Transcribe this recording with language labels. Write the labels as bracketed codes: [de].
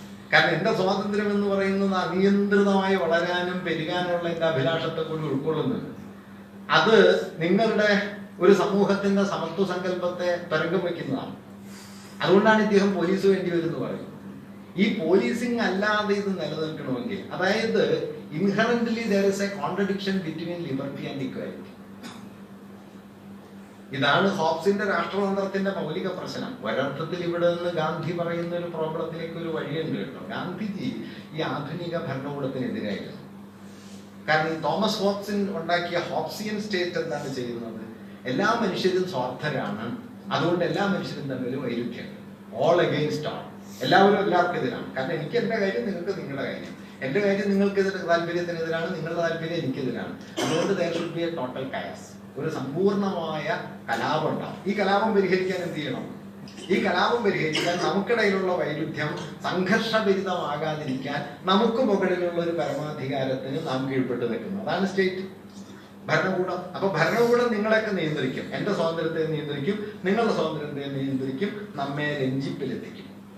[ml] കാരണം എൻ്റെ സ്വാതന്ത്ര്യം എന്ന് പറയുന്നത് അനിയന്ത്രിതമായി വളരാനും പെരുകാനുള്ള എൻ്റെ അഭിലാഷത്തെ കൂടി ഉൾക്കൊള്ളുന്നുണ്ട്. അത് നിങ്ങളുടെ ഒരു സമൂഹത്തിന്റെ സമത്വ സങ്കല്പത്തെ തരംഗം വയ്ക്കുന്നതാണ്. അതുകൊണ്ടാണ് ഇദ്ദേഹം പോലീസ് വേണ്ടി വരുമെന്ന് പറയുന്നത്. ഈ പോലീസിങ് അല്ലാതെ ഇത് നിലനിൽക്കണമെങ്കിൽ, അതായത് inherently [en] there is a contradiction between liberty and equality. [ml] ഇതാണ് ഹോബ്സിന്റെ രാഷ്ട്രതന്ത്രത്തിന്റെ മൗലിക പ്രശ്നം. ഒരർത്ഥത്തിൽ ഇവിടെ നിന്ന് ഗാന്ധി പറയുന്ന ഒരു പ്രോബ്ലത്തിലേക്ക് ഒരു വഴിയുണ്ട് കേട്ടോ. ഗാന്ധിജി ഈ ആധുനിക ഭരണകൂടത്തിനെതിരായിരുന്നു. കാരണം ഈ തോമസ് ഹോബ്സൺ ഉണ്ടാക്കിയ ഹോബ്സിയൻ സ്റ്റേറ്റ് എന്താണ് ചെയ്യുന്നത്? എല്ലാ മനുഷ്യരും സ്വാർത്ഥരാണ്, അതുകൊണ്ട് എല്ലാ മനുഷ്യരും തമ്മിൽ വൈരുദ്ധ്യം, [en] all against all, [ml] എല്ലാവരും എല്ലാവർക്കും എതിരാണ്. കാരണം എനിക്ക് എൻ്റെ കാര്യം, നിങ്ങൾക്ക് നിങ്ങളുടെ കാര്യം, എൻ്റെ കാര്യം നിങ്ങൾക്ക് താല്പര്യത്തിനെതിരാണ്, നിങ്ങളുടെ താല്പര്യം എനിക്കെതിരാണ്. അതുകൊണ്ട് [en] there should be a total chaos, [ml] ഒരു സമ്പൂർണമായ കലാപം ഉണ്ടാവും. ഈ കലാപം പരിഹരിക്കാൻ എന്ത് ചെയ്യണം? ഈ കലാപം പരിഹരിക്കാൻ നമുക്കിടയിലുള്ള വൈരുദ്ധ്യം സംഘർഷഭരിതമാകാതിരിക്കാൻ നമുക്ക് മുകളിലുള്ള ഒരു പരമാധികാരത്തിന് നാം കീഴ്പ്പെട്ട് നിൽക്കുന്നു. അതാണ് സ്റ്റേറ്റ്, ഭരണകൂടം. അപ്പൊ ഭരണകൂടം നിങ്ങളെയൊക്കെ നിയന്ത്രിക്കും, എന്റെ സ്വാതന്ത്ര്യത്തെ നിയന്ത്രിക്കും, നിങ്ങളുടെ സ്വാതന്ത്ര്യത്തെ നിയന്ത്രിക്കും, നമ്മെ രഞ്ജിപ്പിലെത്തിക്കും.